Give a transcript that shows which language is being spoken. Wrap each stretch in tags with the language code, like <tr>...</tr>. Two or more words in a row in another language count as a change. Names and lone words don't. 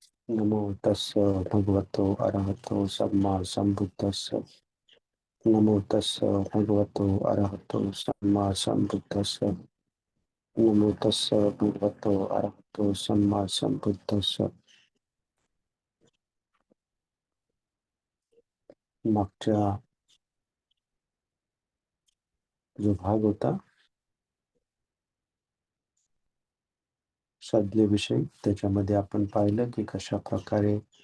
<pi>नमो तस्य भगवतो अरहतो सम्मा सम्बुद्धस्य। नमो तस्य भगवतो अरहतो सम्मा सम्बुद्धस्य। नमो तस्य भगवतो अरहतो सम्मा सम्बुद्धस्य.</pi> <mr>मागच्या जो भाग होता संज्ञेविषयी, त्याच्यामध्ये आपण पाहिलं की कशा प्रकारे</mr>